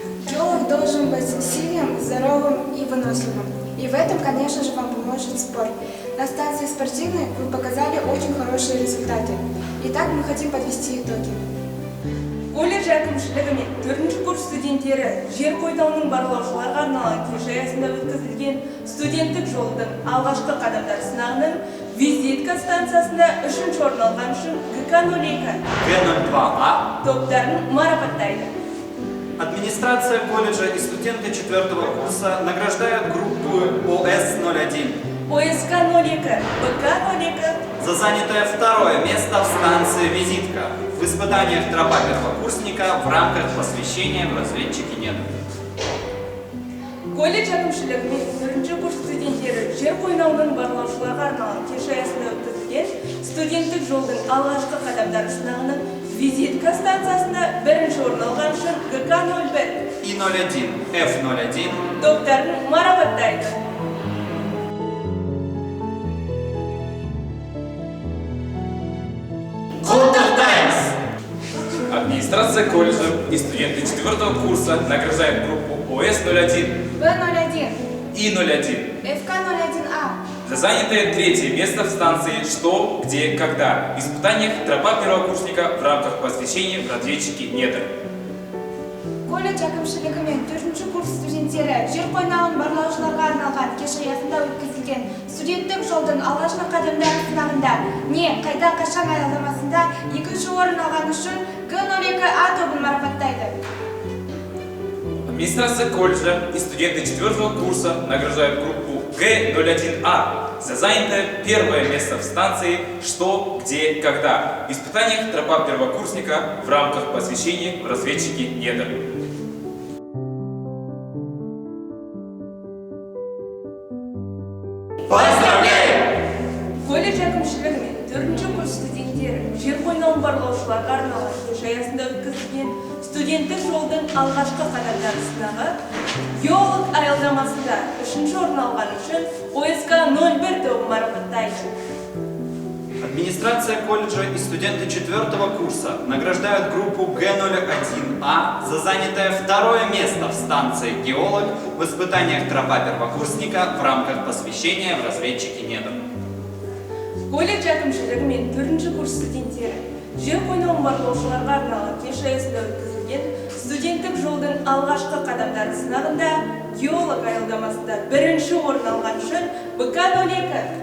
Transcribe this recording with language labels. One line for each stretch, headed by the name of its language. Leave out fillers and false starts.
Russian: Геолог должен быть сильным, здоровым и выносливым. И в этом, конечно же, вам поможет спорт. На станции спортивной вы показали очень хорошие результаты. Итак, мы хотим подвести итоги.
Kazakh: Колледж әкімшілігімен 4-ші курс студенттері жер қойнауының барлаушыларға арналған кеш аясында өткізілген студенттік жолдың алғашқы қадамдар сынағының визитка станциясында 3-ші орын алған үшін ГК-02 Г02А топтарын марапаттайды.
Russian: Администрация колледжа и студенты 4-го курса награждают группу ОС-01 ОСК-02, БК-02 за занятое 2-е место в станции «Визитка» в испытаниях тропа первокурсника в рамках посвящения в разведчики недр.
Kazakh: Колледж әкімшілігімен 4-ші курс студенттері жер қойнауының барлаушыларға арналған кеш аясында өткізілген студенттік жолдың алғашқы қадамдары сынағының визитка станциясында 1-ші орын алған үшін ГК-01 и 01 F01 топтарын марапаттайды. Құттықтаймыз!
Russian: Администрация колледжа и студенты 4-го курса награждают группу ОС-01, Б01, И-01 ФК01А. за занятое 3-е место в станции «Что, где, когда» в испытаниях тропа первокурсника в рамках посвящения в разведчики недр.
Kazakh: Колледж әкімшілігі мен 4-ші курс студенттері жер қойнауын барлаушыларға арналған кеш аясында өткізілген студенттік жолдың алғашқы қадамдары сынағында не қайда қашан аялдамасында 2-ші орын алған үшін Г02А тобын марапаттайды.
Russian: Администрация колледжа и студенты 4-го курса награждают группу Г01А за занятое 1-е место в станции «Что, где, когда» в испытаниях тропа первокурсника в рамках посвящения в разведчики недр.
Kazakh: Колледж әкімшілігі мен 4-ші курс студенттері жер қойнауын барлаушыларға арналған кеш аясында өткізілген студенттік жолдың алғашқы қадамдары сынағы геолог аялдамасында 3-ші орын алған үшін ОСК-01 тобы марапаттайды.
Russian: Администрация колледжа и студенты 4-го курса награждают группу Г01А за занятое 2-е место в станции «Геолог» в испытаниях тропа первокурсника в рамках посвящения в разведчики недр.
Kazakh: Колледж әкімшілігі мен 4-ші курс студенттері жер қойнауын барлаушыларға арналған кеш аясында өткізілген студенттік жолдың алғашқы қадамдары сынағында геолог аялдамасында 1-ші орын алған үшін БК-02